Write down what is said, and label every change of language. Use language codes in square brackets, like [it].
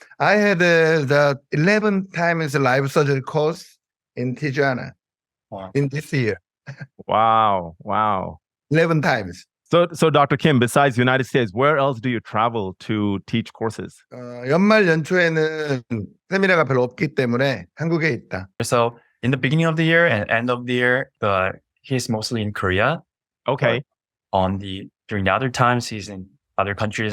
[en] I had the 11 times live surgery course in Tijuana in this year. Wow. 11 times. So Dr. Kim, besides United States, where else do you travel to teach courses? [ko] 연말 연초에는 세미나가 별로 없기 때문에 한국에 있다. [en] So in the beginning of the year and end of the year, he's mostly in Korea. Okay. During the other times, he's in other countries.